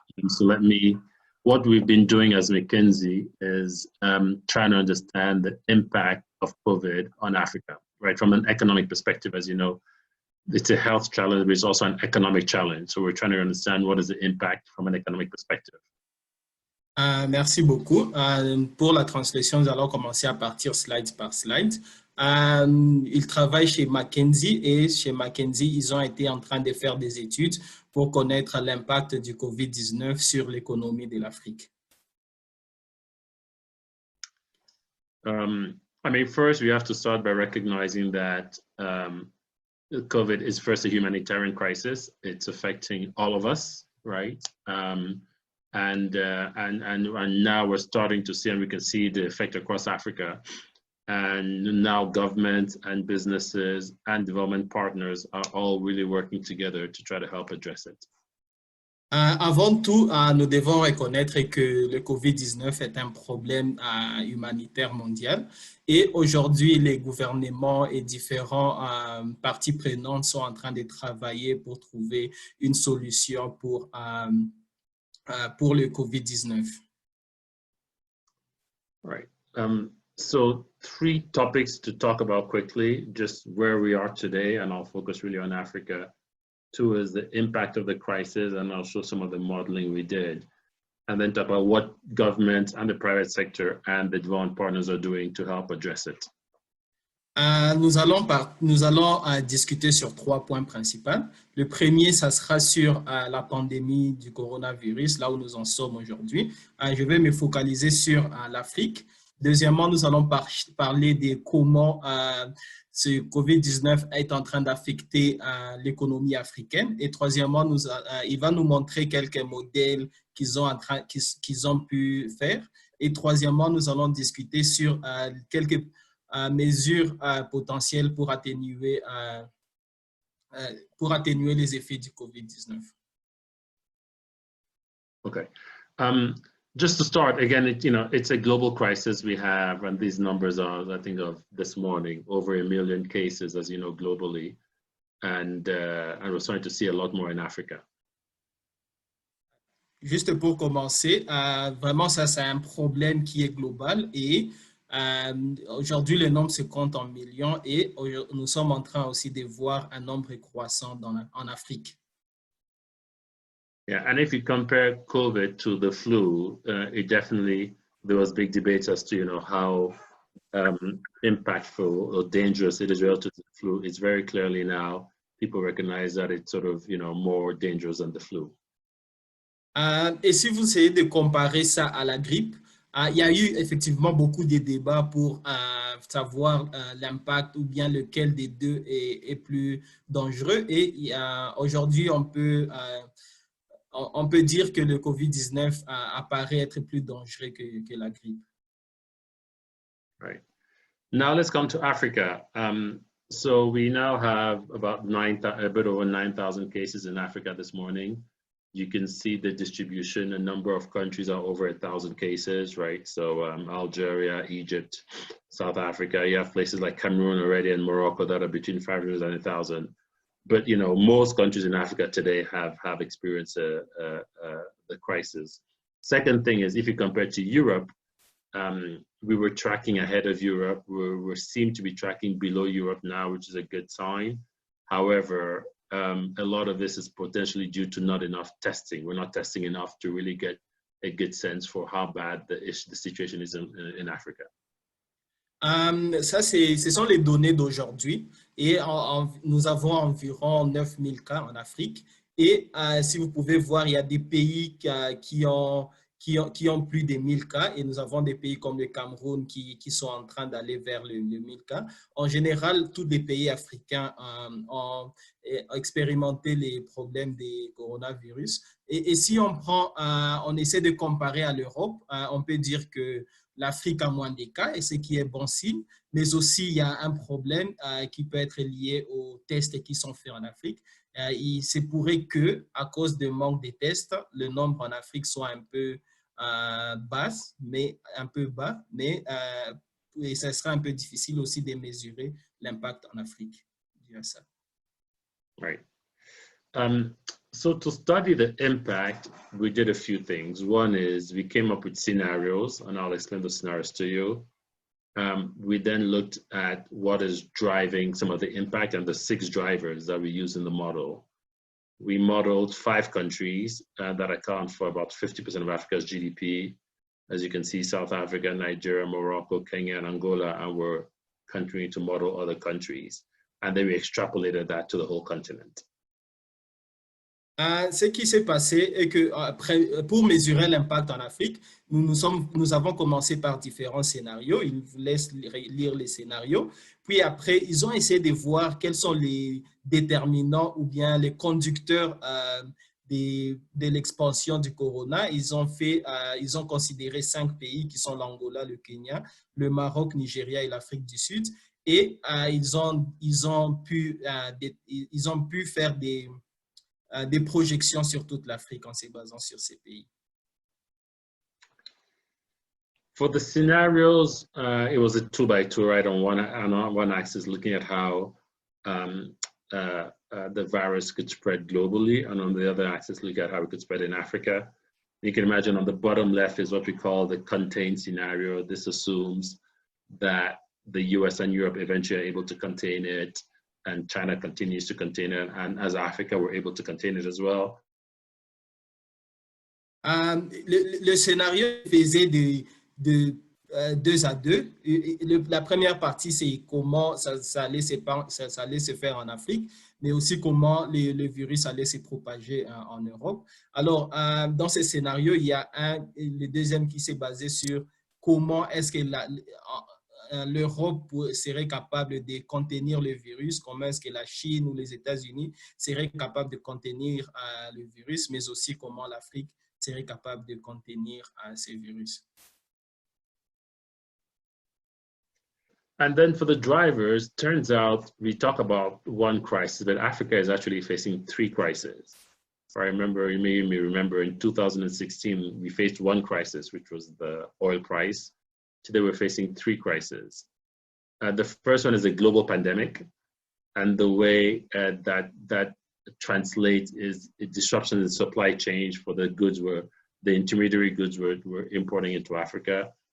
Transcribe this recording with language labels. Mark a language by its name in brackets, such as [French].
[English] And so what we've been doing as McKinsey is trying to understand the impact of COVID on Africa, right? From an economic perspective, as you know, it's a health challenge, but it's also an economic challenge. So we're trying to understand what is the impact from an economic perspective. [French] Merci beaucoup. Pour la translation, nous allons commencer à partir slide par slide. Il travaille chez McKinsey et chez McKinsey, ils ont été en train de faire des études pour connaître l'impact du COVID-19 sur l'économie de l'Afrique. [English] I mean, first we have to start by recognizing that COVID is first a humanitarian crisis. It's affecting all of us, right? And now we're starting to see, and we can see the effect across Africa. And now governments and businesses and development partners are all really working together to try to help address it. [French] Avant tout, nous devons reconnaître que le COVID-19 est un problème humanitaire mondial et aujourd'hui, les gouvernements et différents parties prenantes sont en train de travailler pour trouver une solution pour le COVID-19. [English] Right. So 3 topics to talk about quickly, just where we are today, and I'll focus really on Africa. 2 is the impact of the crisis, and I'll show some of the modeling we did. And then talk about what government and the private sector and the development partners are doing to help address it. [French] Nous allons discuter sur 3 points principaux. Le premier, ça sera sur la pandémie du coronavirus, là où nous en sommes aujourd'hui. Je vais me focaliser sur l'Afrique. Deuxièmement, nous allons parler de comment ce COVID-19 est en train d'affecter l'économie africaine. Et troisièmement, il va nous montrer quelques modèles qu'ils ont pu faire. Et troisièmement, nous allons discuter sur quelques mesures potentielles pour atténuer les effets du COVID-19. [English] Okay. Just to start, again, it's a global crisis we have, and these numbers are, I think, of this morning, over 1 million cases, as you know, globally, and we're starting to see a lot more in Africa. [French] Juste pour commencer, vraiment, ça, c'est un problème qui est global et aujourd'hui, le nombre se compte en millions et nous sommes en train aussi de voir un nombre croissant en Afrique. [English] Yeah, and if you compare COVID to the flu, it definitely, there was big debates as to, how impactful or dangerous it is relative to the flu. It's very clearly now, people recognize that it's sort of, more dangerous than the flu. [French] Et si vous essayez de comparer ça à la grippe, il y a eu effectivement beaucoup de débats pour savoir l'impact ou bien lequel des deux est plus dangereux. Et aujourd'hui, on peut dire que le COVID-19 apparaît être plus dangereux que la grippe. [English] Right. Now let's come to Africa. So we now have about a bit over 9,000 cases in Africa this morning. You can see the distribution. A number of countries are over 1,000 cases, right? So Algeria, Egypt, South Africa. You have places like Cameroon already and Morocco that are between 500 and 1,000. But most countries in Africa today have experienced the crisis. Second thing is, if you compare to Europe, we were tracking ahead of Europe. We seem to be tracking below Europe now, which is a good sign. However, a lot of this is potentially due to not enough testing. We're not testing enough to really get a good sense for how bad the situation is in Africa. [French] Ça, ce sont les données d'aujourd'hui et nous avons environ 9000 cas en Afrique. Et si vous pouvez voir, il y a des pays qui ont plus de 1000 cas et nous avons des pays comme le Cameroun qui sont en train d'aller vers le 1000 cas. En général, tous les pays africains ont expérimenté les problèmes des coronavirus. Et si on essaie de comparer à l'Europe, on peut dire que l'Afrique a moins de cas, et ce qui est bon signe, mais aussi il y a un problème qui peut être lié aux tests qui sont faits en Afrique. Il se pourrait que, à cause du manque de tests, le nombre en Afrique soit un peu bas, mais et ça sera un peu difficile aussi de mesurer l'impact en Afrique dû à ça. [English] Right. So to study the impact, we did a few things. One is we came up with scenarios, and I'll explain the scenarios to you. We then looked at what is driving some of the impact and the 6 drivers that we use in the model. We modeled 5 countries that account for about 50% of Africa's GDP. As you can see, South Africa, Nigeria, Morocco, Kenya, and Angola, and we're continuing to model other countries. And then we extrapolated that to the whole continent. [French] Ce qui s'est passé est que pour mesurer l'impact en Afrique, nous avons commencé par différents scénarios. Ils vous laissent lire les scénarios. Puis après, ils ont essayé de voir quels sont les déterminants ou bien les conducteurs de l'expansion du corona. Ils ont considéré 5 pays qui sont l'Angola, le Kenya, le Maroc, Nigeria et l'Afrique du Sud. Et ils ont pu faire des projections sur toute l'Afrique en se basant sur ces pays. [English] For the scenarios, it was a 2x2, right? On one axis, looking at how the virus could spread globally, and on the other axis, look at how it could spread in Africa. You can imagine on the bottom left is what we call the contained scenario. This assumes that the US and Europe eventually are able to contain it, and China continues to contain it, and as Africa, we're able to contain it as well. [French] Le scénario faisait de 2 à 2. La première partie, c'est comment ça allait se faire en Afrique, mais aussi comment le virus allait se propager en Europe. Alors, dans ce scénario, il y a le deuxième qui s'est basé sur comment est-ce que l'Europe serait capable de contenir le virus, comment est-ce que la Chine ou les États-Unis seraient capables de contenir le virus, mais aussi comment l'Afrique serait capable de contenir ce virus. [English] And then for the drivers, turns out we talk about one crisis, but Africa is actually facing 3 crises. I remember, you may remember in 2016, we faced one crisis, which was the oil price. Today we're facing 3 crises. The first one is a global pandemic, and the way that translates is a disruption in supply chain for the goods the intermediary goods we're importing into Africa.